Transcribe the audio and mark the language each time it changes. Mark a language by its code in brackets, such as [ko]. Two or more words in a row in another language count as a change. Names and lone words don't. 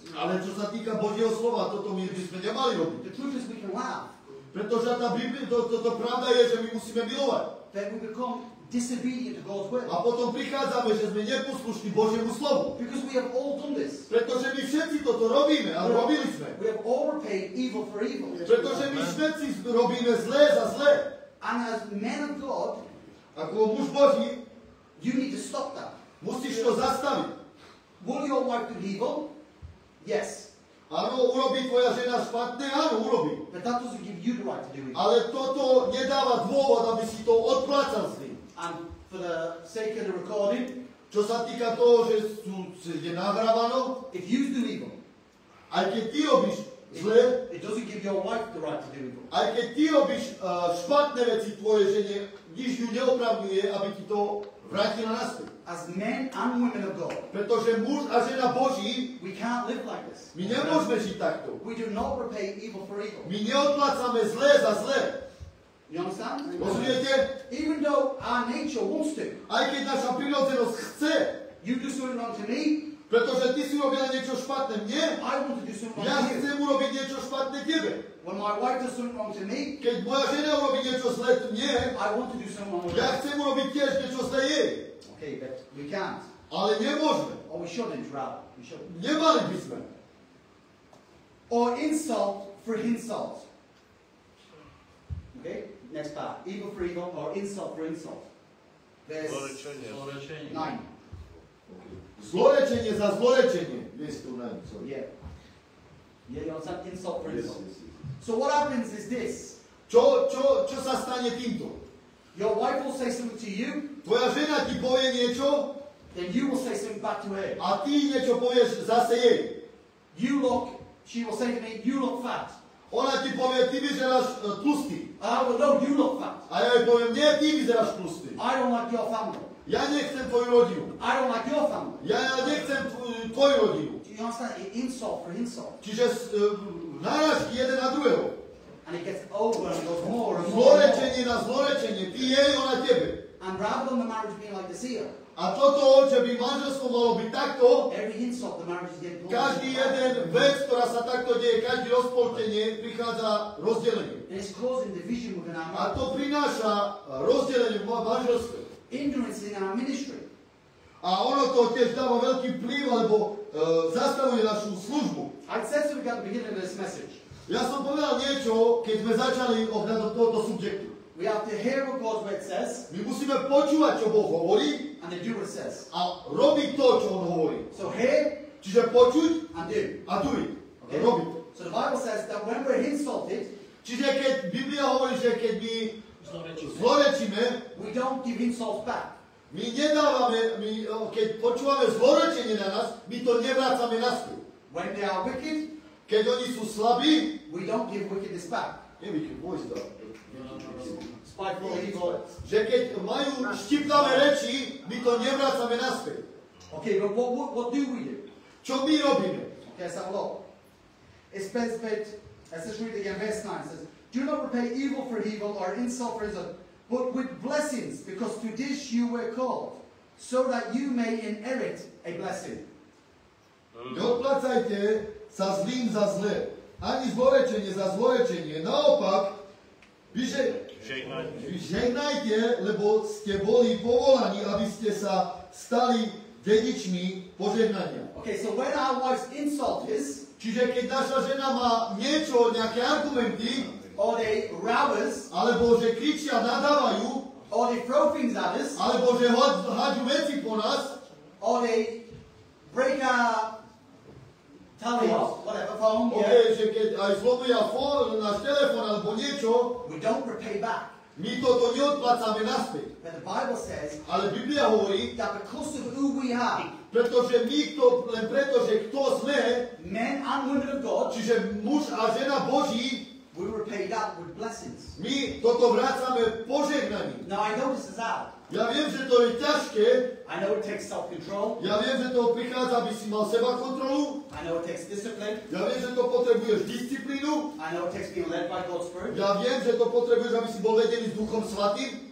[sk] Ale čo sa týka Božieho slova, toto my by sme nemali robiť. [en] The truth is we can laugh, [sk] Pretože tá Biblia, to pravda je, že my musíme milovať. [en] that we become disobedient to God's word. [sk] A potom prichádzame, že sme neposlušní Božiemu slovu. [en] Because we have all done this. [sk] Pretože my všetci toto robíme a robili sme. [en] We have all repaid evil for evil. [sk] Pretože my všetci robíme zlé za zlé. [en] And as men of God, [sk] Ako muž Boží, [en] you need to stop that. [sk] musíš to zastaviť. [en] Will your wife do evil? Yes. [sk] Áno, urobí tvoja žena špatné? Áno, urobí. [en] But that doesn't give you the right to do evil. [sk] Ale toto nedáva dôvod, aby si to odplácal s ním. [en] And for the sake of the recording, [sk] Čo sa týka toho, že je nahrávané, [en] if you do evil, [sk] aj keď ty robíš zlé, [en] it doesn't give your wife the right to do evil. [sk] aj keď ty robíš špatné veci tvojej žene, nič ju neopravňuje, aby ti to vrátila naspäť. [en] As men and women of God, [sk] Pretože muž a žena Boží, [en] we can't live like this. [sk] my nemôžeme žiť takto. [en] We do not repay evil for evil. [sk] My neodplácame zlé za zlé. [en] You understand? [sk] Rozumiete? [en] Even though our nature wants to, [sk] Aj keď naša prirodzenosť chce, [en] you do something wrong to me, [sk] pretože ty si urobila niečo špatné mne, [en] I want to do something [sk] ja [en] wrong to you. [sk] chcem urobiť niečo špatné tebe. [en] When my wife does something wrong to me, [sk] Keď moja žena urobí niečo zlé mne, [en] I want to do something wrong to [sk] ja [en] her. [sk] chcem urobiť tiež niečo zlé jej. [en] Okay, but we can't. [sk] Ale nemôžeme. [en] Or we shouldn't, rather. We shouldn't. [sk] Nemali by sme. [en] Or insult for insult. Okay, next part. Evil for evil or insult for insult. Verse 9. [sk] Zlorečenie za zlorečenie. [en] Yes, to nine, sorry. Yeah. Yeah, you understand? Insult for Yes, insult. yes, yes. So what happens is this. [sk] Čo sa stane týmto? [en] Your wife will say something to you, [sk] Tvoja žena ti povie niečo [en] then you will say something back to her. [sk] a ty niečo povieš zase jej. [en] She will say to me, you look fat. [sk] Ona ti povie, ty vyzeráš tlustý. [en] I will, no, you look fat. [sk] A ja jej poviem, nie, ty vyzeráš tlustý. [en] I don't like your family. [sk] Ja nechcem tvoju rodinu. [en] I don't like your family. [sk] Ja nechcem tvoju rodinu. [en] Do you understand? Insult for insult. [sk] Čiže náražky jeden na druhého. [en] And it gets over and goes more and more. And more. [sk] Zlorečenie na zlorečenie. Ty jej, ona tebe. [en] And rather than the marriage being like this here, [sk] A toto, že by manželstvo malo byť takto, [en] every insult the marriage is getting [sk] každý jeden vec, ktorá sa takto deje, každý rozpoltenie, prichádza rozdelenie. [en] And it's causing division within our [sk] A [en] marriage. [sk] to prináša rozdelenie v manželstve. [en] Hindrance in our ministry. [sk] A ono to tiež dáva veľký vplyv, alebo zastavuje našu službu. [en] I said something at the beginning of this message. [sk] Ja som povedal niečo, keď sme začali ohľadom tohoto subjektu. [en] We have to hear what God's word says [sk] My musíme počúvať, čo Boh hovorí [en] and then do what it says. [sk] a robiť to, čo on hovorí. [en] So hear [sk] Čiže počuť [en] and do. [sk] a duj. [en] Okay? [sk] Robiť. [en] So the Bible says that when we're insulted, [sk] Čiže keď Biblia hovorí, že keď my zlorečíme, [en] we don't give insults back. [sk] my nedávame, keď počúvame zlorečenie na nás, my to nevrácame naspäť. [en] When they are wicked, [sk] Keď oni sú slabí, [en] we don't give wickedness back. Spiteful evil. [sk] Že keď majú štipnavé reči, my to nevrácame naspäť. [en] Okay, but what do we do? [sk] Čo my robíme? [en] Okay, let's have a look. It says, let's just read it again, verse 9. It says, do not repay evil for evil or insult for insult, but with blessings, because to this you were called, so that you may inherit a blessing. [sk] Neodplácajte sa zlým za zlé, ani zlorečenie za zlorečenie. Naopak, žehnajte, lebo ste boli povolaní, aby ste sa stali dedičmi požehnania. [en] Okay, so when our wives insult us, [sk] Čiže keď naša žena má niečo, nejaké argumenty, [en] or they row us, [sk] alebo že kričia, nadávajú, [en] or they throw things at us, [sk] alebo že hádžu veci po nás, [en] or they break our whatever phone, [sk] že keď aj zlomia náš telefón alebo niečo, [en] we don't repay back. [sk] my toto neodplácame naspäť. [en] But the Bible says [sk] Ale Biblia hovorí, [en] that because of who we are, [sk] pretože my len preto, že kto sme, [en] men and women of God, [sk] čiže muž a žena Boží, [en] we repay that with blessings. [sk] my toto vrácame požehnaním. [en] Now I know this is hard. [sk] Ja viem, že to je ťažké, [en] I know it takes self-control. [sk] ja viem, že to prichádza, aby si mal seba kontrolu, [en] I know it takes discipline. [sk] ja viem, že to potrebuješ disciplínu, [en] I know it takes being led by God's Spirit. [sk] ja viem, že to potrebuješ, aby si bol vedený s Duchom Svatým,